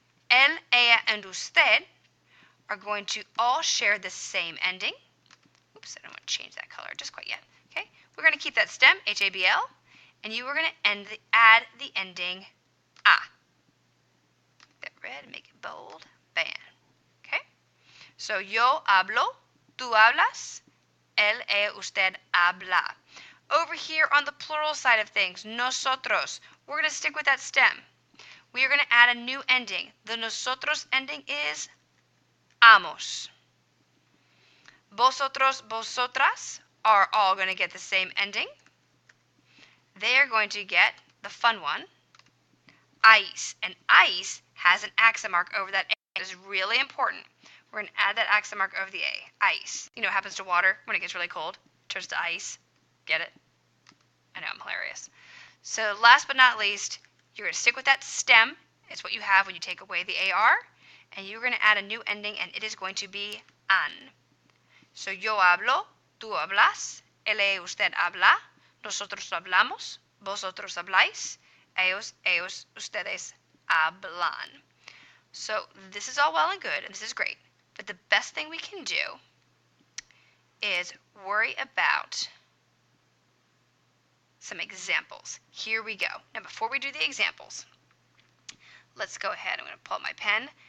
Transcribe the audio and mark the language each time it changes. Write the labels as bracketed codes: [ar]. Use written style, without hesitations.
[en] Él, ella, and usted are going to all share the same ending. Oops, I don't want to change that color just quite yet. Okay, we're going to keep that stem, H-A-B-L, and you are going to add the ending a. That red, make it bold, bam. [es] Okay, so yo hablo, tú hablas, él, ella, usted habla. [en] Over here on the plural side of things, nosotros, we're going to stick with that stem. We are going to add a new ending. The nosotros ending is amos. Vosotros, vosotras are all going to get the same ending. They are going to get the fun one, ice. And ice has an accent mark over that A. It is really important. We're going to add that accent mark over the A. Ice. You know what happens to water when it gets really cold? It turns to ice. Get it? I know, I'm hilarious. So last but not least, you're going to stick with that stem. It's what you have when you take away the AR. And you're going to add a new ending, and it is going to be an. [es] So yo hablo, tú hablas, él, usted habla, nosotros hablamos, vosotros habláis, ellos, ustedes hablan. [en] So this is all well and good, and this is great. But the best thing we can do is worry about some examples. Here we go. Now, before we do the examples, let's go ahead. I'm going to pull up my pen.